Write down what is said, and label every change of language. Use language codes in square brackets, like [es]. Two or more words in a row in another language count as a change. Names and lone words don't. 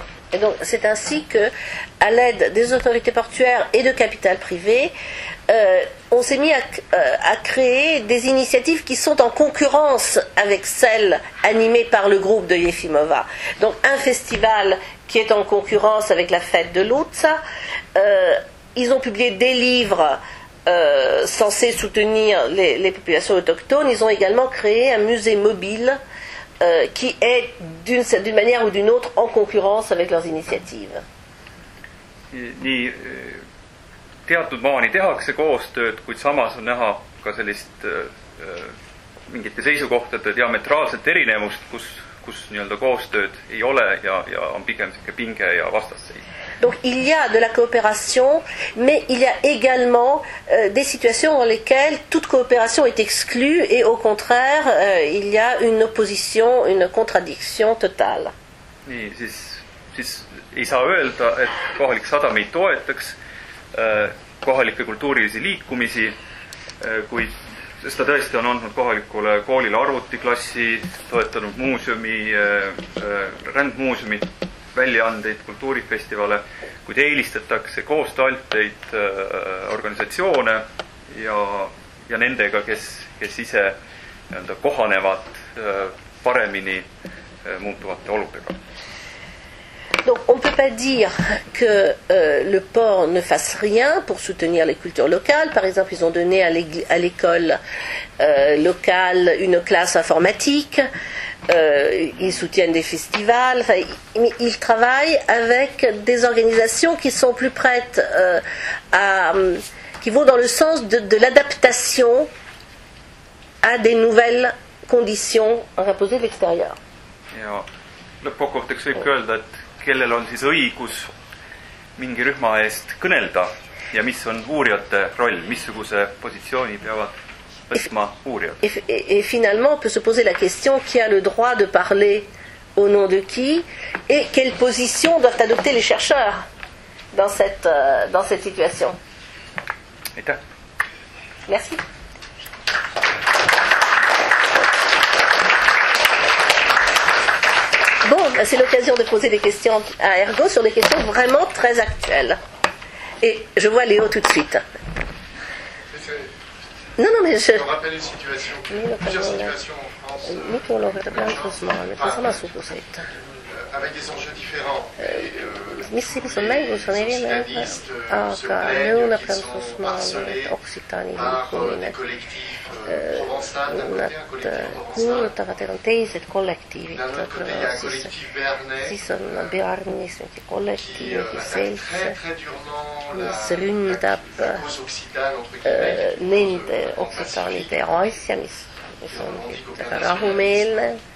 [fr] Et donc c'est ainsi que, à l'aide des autorités portuaires et de capital privé, on s'est mis à créer des initiatives qui sont en concurrence avec celles animées par le groupe de Jefimova. Donc un festival qui est en concurrence avec la fête de Luutsa. Ils ont publié des livres censés soutenir les populations autochtones. Ils ont également créé un musée mobile qui est d'une manière ou d'une autre en concurrence avec leurs initiatives. [et] Nii teatud maani tehakse koostööd, kuid samas on näha ka sellist mingite seisukohtade diametraalset erinevust, kus nii-öelda koostööd ei ole ja on pigem selline pinge ja vastasseis. [fr] Donc il y a de la coopération, mais il y a également des situations dans lesquelles toute coopération est exclue et au contraire, il y a une opposition, une contradiction totale. [et] Nii, siis ei saa öelda, et kohalik sadam ei toetaks kohalikke kultuurilisi liikumisi, kuid sest ta tõesti on andnud kohalikule koolile arvutiklassi, toetanud muuseumi, rändmuuseumi väljaandeid, kultuurifestivale, kuid eelistatakse koostööalteid organisatsioone ja nendega, kes ise kohanevad paremini muutuvate oludega. [fr] Donc on ne peut pas dire que le port ne fasse rien pour soutenir les cultures locales. Par exemple, ils ont donné à l'école locale une classe informatique, ils soutiennent des festivals, enfin, ils travaillent avec des organisations qui sont plus prêtes qui vont dans le sens de l'adaptation à des nouvelles conditions imposées de l'extérieur. [et] Ja lõppkokkuvõtteks võib öelda, et kellel on siis õigus mingi rühma eest kõnelda ja mis on uurijate roll, missuguse positsiooni peavad võtma uurijad. [fr] Et finalement, on peut se poser la question, qui a le droit de parler au nom de qui et quelle position doivent adopter les chercheurs dans cette situation. [et] Aitäh. [fr] Merci. Bon, c'est l'occasion de poser des questions à Ergo sur des questions vraiment très actuelles. Et je vois Léo tout de suite. Non, mais je rappelle une situation, plusieurs situations en France, avec des enjeux différents. [et] Missä on mängus on erinevad, aga Lõuna-Prantsusmaal Occitani liikumine, nad kuulutavad, et on teised kollektiivid, siis on Bearnis mingi kollektiiv, selts, mis ründab nende occitaanide asja, mis on väga rahumeelne.